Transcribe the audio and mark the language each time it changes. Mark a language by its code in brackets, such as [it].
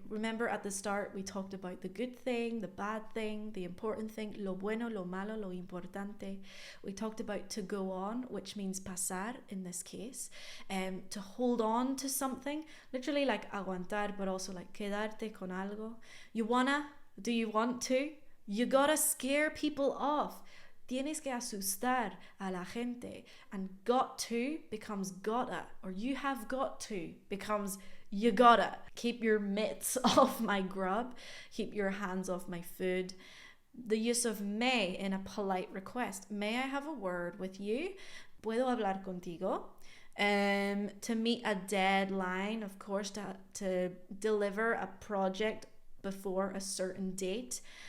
[en] Remember at the start we talked about the good thing, the bad thing, the important thing, [es] lo bueno, lo malo, lo importante. [en] We talked about to go on, which means pasar in this case, to hold on to something, literally like aguantar, but also like [es] quedarte con algo. [en] Do you want to? You gotta scare people off. [es] Tienes que asustar a la gente. [en] And got to becomes gotta, or you have got to becomes you gotta. Keep your mitts off my grub. Keep your hands off my food. The use of may in a polite request. May I have a word with you? [es] Puedo hablar contigo? [en] To meet a deadline, of course, to deliver a project before a certain date.